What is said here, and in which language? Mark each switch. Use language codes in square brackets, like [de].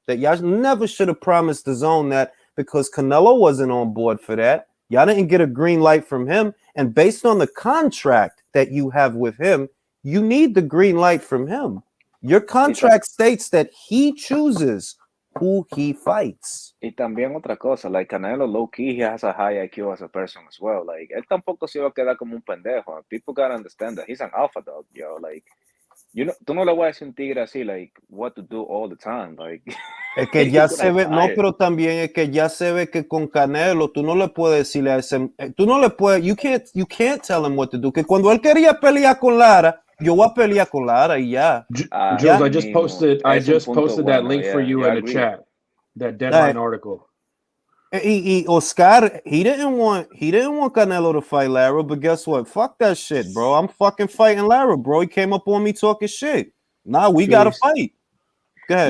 [en] That y'all never should have promised the zone that, because Canelo wasn't on board for that. Y'all didn't get a green light from him. And based on the contract that you have with him, you need the green light from him. Your contract states that he chooses who he fights. [es] Y también otra cosa, [en] like Canelo low-key, he has a high IQ as a person as well. [es] Like, él tampoco se va a quedar como un pendejo. [en] People gotta understand that. He's an alpha dog, yo. Like, you know, [es] tú no le vas a decir un tigre así, [en] like, what to do all the time. Like, [es] es que ya se ve, no, pero también es que ya se ve que con Canelo tú no le puedes decirle a ese, tú no le puedes, [en] you can't tell him what to do. [es] Que cuando él quería pelear con Lara, yo voy a pelear con Lara y ya. [en] Jules, I just posted that link for you in the chat, that deadline article. Y Oscar, he didn't want Canelo to fight Lara, but guess what? Fuck that shit, bro. I'm fucking fighting Lara, bro. He came up on me talking shit. Nah, we gotta fight. Go ahead.